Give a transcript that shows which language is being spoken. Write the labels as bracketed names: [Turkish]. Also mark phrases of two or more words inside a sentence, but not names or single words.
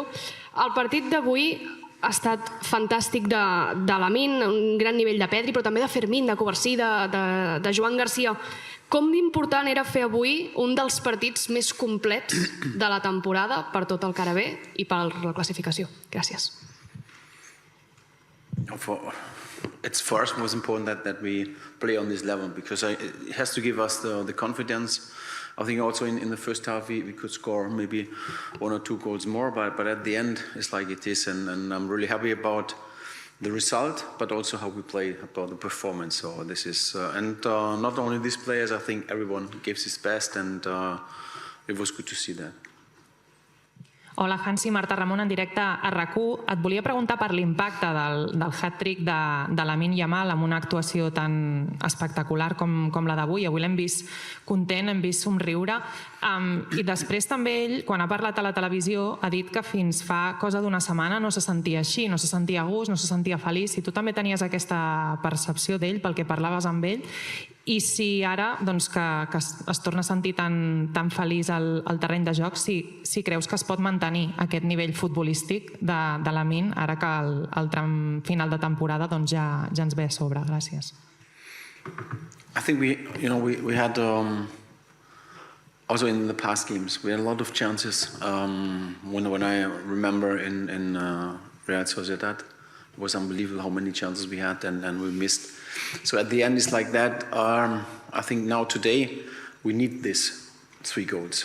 [Catalan] El partit d'avui ha estat fantàstic de Lamine, un gran nivell de Pedri, però també de Fermín, de Covarsí, de Joan Garcia. Com d'important era fer avui un dels partits més complets de la temporada per tot el que ara ve i per la classificació? Gràcies. [English] It's for us most important that we play on this level because it has to give us the confidence. I think also in the first half we could score maybe 1 or 2 goals more, but at the end it's like it is, and I'm really happy about the result, but also how we play, about the performance. So this is and not only these players, I think everyone gives his best, and it was good to see that. [Catalan] Hola, Hansi, Marta Ramon en directe a RAC1. Et volia preguntar per l'impacte del hat-trick de Lamine Yamal amb una actuació tan espectacular com la d'avui. Avui l'hem vist content, hem vist somriure. I després també ell, quan ha parlat a la televisió, ha dit que fins fa cosa d'una setmana no se sentia així, no se sentia a gust, no se sentia feliç. I tu també tenies aquesta percepció d'ell pel que parlaves amb ell. I si ara que es torna a sentir tan feliç al terreny de joc, si creus que es pot mantenir aquest nivell futbolístic de Lamine ara que el tram final de temporada ja ens ve a sobre. Gràcies. [English] I think we had also in the past games we had a lot of chances. When I remember in Real Sociedad, it was unbelievable how many chances we had and we missed. So at the end it's like that. I think now today we need these 3 goals.